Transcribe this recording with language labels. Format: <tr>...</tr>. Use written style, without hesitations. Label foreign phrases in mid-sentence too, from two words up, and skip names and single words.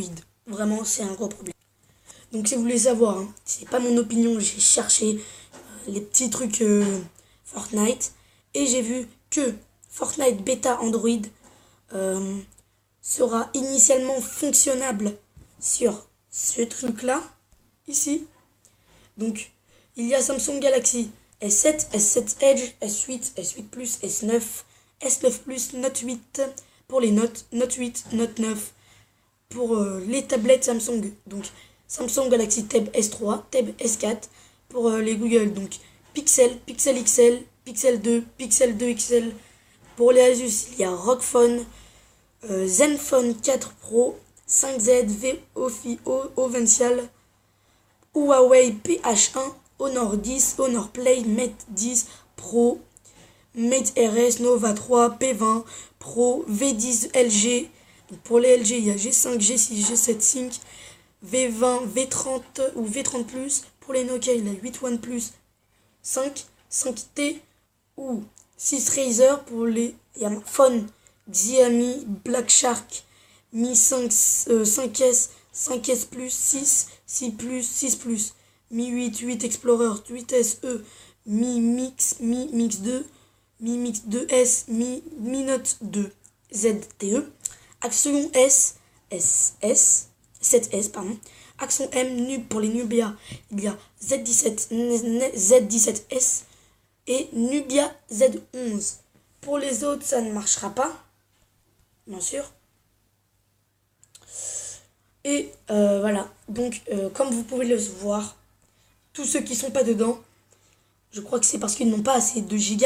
<fr>Vraiment, c'est un gros problème. Donc si vous voulez savoir, hein, c'est pas mon opinion, j'ai cherché les petits trucs Fortnite et j'ai vu que Fortnite bêta Android sera initialement fonctionnable sur ce truc là ici. Donc il y a Samsung Galaxy S7, S7 Edge, S8, S8 Plus, S9, S9 Plus, Note 8 pour les notes, Note 8, Note 9 pour les tablettes Samsung. Donc Samsung Galaxy Tab S3, Tab S4 pour les Google. Donc Pixel, Pixel XL, Pixel 2, Pixel 2 XL. Pour les Asus, il y a ROG Phone, Zenfone 4 Pro, 5Z, Ovencial, Huawei PH1, Honor 10, Honor Play, Mate 10 Pro, Mate RS, Nova 3, P20 Pro, V10 LG. Donc pour les LG, il y a G5, G6, G7 Sync, V20, V30 ou V30 Plus. Pour les Nokia, il y a 8 OnePlus 5, 5T ou 6 Razer. Pour les Phone, Xiaomi, Black Shark, Mi 5, 5S, 5S Plus, 6, 6 Plus, 6 Plus, Mi 8, 8 Explorer, 8SE, Mi Mix 2, Mi Mix 2S, Mi Note 2 ZTE, Action S, 7S, pardon. Action M, pour les Nubia, il y a Z17S et Nubia Z11. Pour les autres, ça ne marchera pas, bien sûr. Et voilà, donc comme vous pouvez le voir, tous ceux qui sont pas dedans, je crois que c'est parce qu'ils n'ont pas assez de gigas.</fr>